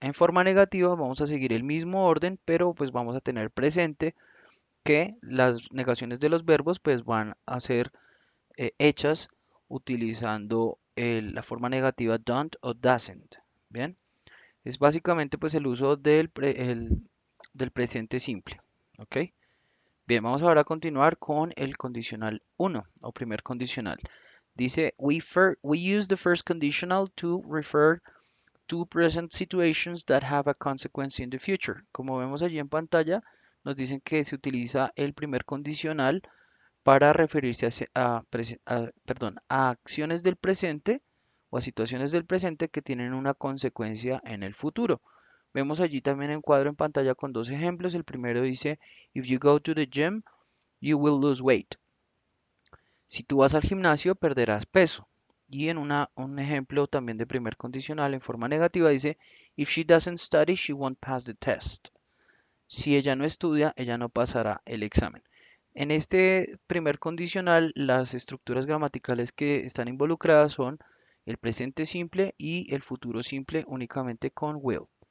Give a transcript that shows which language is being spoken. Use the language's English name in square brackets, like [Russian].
[Spanish] En forma negativa vamos a seguir el mismo orden, pero pues vamos a tener presente que las negaciones de los verbos pues van a ser hechas utilizando la forma negativa don't o doesn't. Bien, es básicamente pues el uso del presente simple. ¿Ok? Bien, vamos ahora a continuar con el condicional uno o primer condicional. Dice, [English] we use the first conditional to refer to present situations that have a consequence in the future. [Spanish] Como vemos allí en pantalla, nos dicen que se utiliza el primer condicional para referirse a acciones del presente o a situaciones del presente que tienen una consecuencia en el futuro. Vemos allí también un cuadro en pantalla con dos ejemplos. El primero dice, [English] if you go to the gym, you will lose weight. [Spanish] Si tú vas al gimnasio, perderás peso. Y en un ejemplo también de primer condicional en forma negativa dice, [English] if she doesn't study, she won't pass the test. [Spanish] Si ella no estudia, ella no pasará el examen. En este primer condicional, las estructuras gramaticales que están involucradas son el presente simple y el futuro simple únicamente con will.